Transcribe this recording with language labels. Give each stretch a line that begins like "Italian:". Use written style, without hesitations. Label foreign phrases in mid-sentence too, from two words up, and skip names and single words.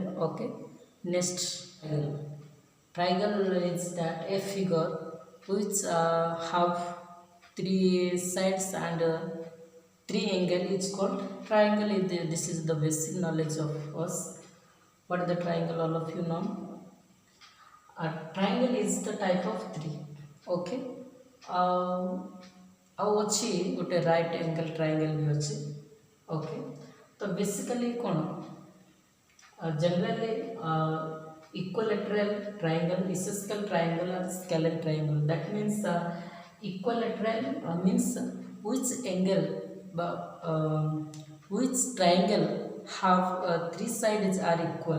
English: Okay, next triangle is that a figure which have three sides and three angle is called triangle. This is the basic knowledge of us. What is the triangle, all of you know? A triangle is the type of three.
Odia: Okay, ଆଉ ଅଛି ଗୋଟେ
English: right angle triangle
Odia: ବି ଅଛି.
English: Okay, ତ basically କ'ଣ generally equilateral triangle, isosceles triangle and scalene triangle. That means equilateral means which angle which triangle have three sides are equal.